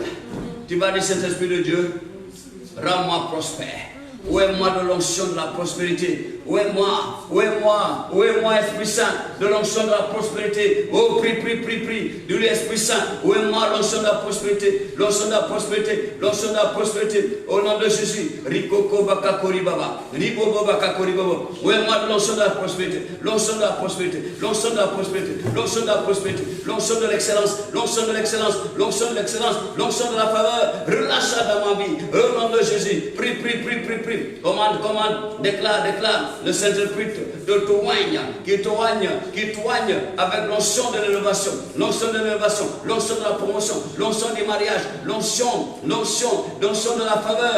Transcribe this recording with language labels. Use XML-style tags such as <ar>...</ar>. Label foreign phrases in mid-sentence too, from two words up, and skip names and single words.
<fr>Tu vas dire Saint-Esprit de Dieu, rends-moi prospère. Où est moi de l'onction de la prospérité? Où est moi, Esprit Saint, de l'onction de la prospérité? Oh, prie. Dis-lui, Esprit Saint, où est moi l'onction de la prospérité? L'onction de la prospérité, l'onction de la prospérité. Au nom de Jésus. Rikoko bakakori baba. Ribobo bakakori baba. Où est moi de l'onction de la prospérité? L'onction de la prospérité, l'onction de la prospérité, l'onction de la prospérité, l'onction de l'excellence, l'onction de l'excellence, l'onction de l'excellence, l'onction de la faveur. Relâche dans ma vie. Au nom de Jésus. Prie. Commande, déclare. Le Saint-Esprit te toigne, qui toigne avec l'onction de l'élévation, l'onction de la promotion, l'onction du mariage, l'onction de la faveur.</fr>